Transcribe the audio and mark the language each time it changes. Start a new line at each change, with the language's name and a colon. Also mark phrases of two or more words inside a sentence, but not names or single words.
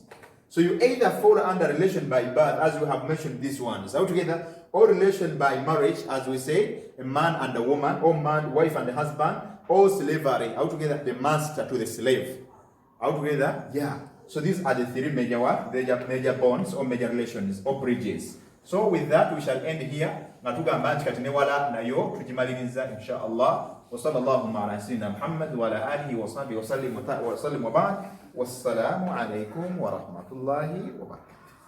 English: So you either fall under relation by birth, as we have mentioned these ones altogether, or relation by marriage, as we say, a man and a woman, or man, wife and a husband, or slavery, altogether the master to the slave. Altogether, yeah. So these are the three major bonds or major relations or bridges. So with that we shall end here.
Ganda: Natugamba nti kati newala nayo tukimaliriza
Arabic: إن شاء الله. وصلى الله على سيدنا محمد وعلى آله وصحبه وسلم وبعد. والسلام عليكم ورحمة الله وبركاته.